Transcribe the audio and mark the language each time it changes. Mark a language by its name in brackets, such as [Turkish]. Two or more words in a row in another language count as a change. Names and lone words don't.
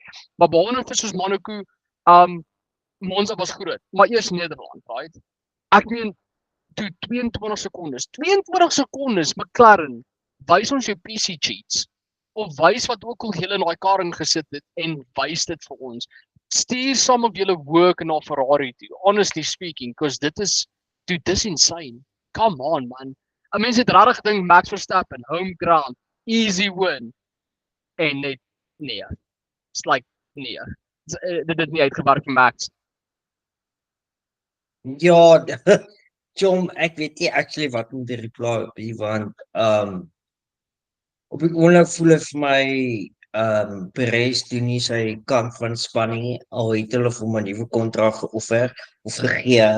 [Afrikaans] Maar behalwe nou soos Monaco, Monza was groot, maar eers Nederland, right? Ek meen toe 22 sekondes McLaren, wys ons jou PC cheats of wys wat ook al julle in daai kar ingesit het en wys dit vir ons. Stuur [English] some of [Afrikaans] julle work na Ferrari toe, [English] honestly speaking, because dis insane. Come on man. [Afrikaans] Mense het regtig gedink Max Verstappen, [English] home ground, easy win. [Afrikaans] En net nee. [English] It's like nee. [Afrikaans] Dit het nie uitgewerk vir Max. Ja, Chom, ek weet nie actually wat om die reply op hier, want op die oomblik voel het vir my Perez doen nie sy kant van spanning, al het hulle vir hom 'n nuwe kontrak geoffer of gegee.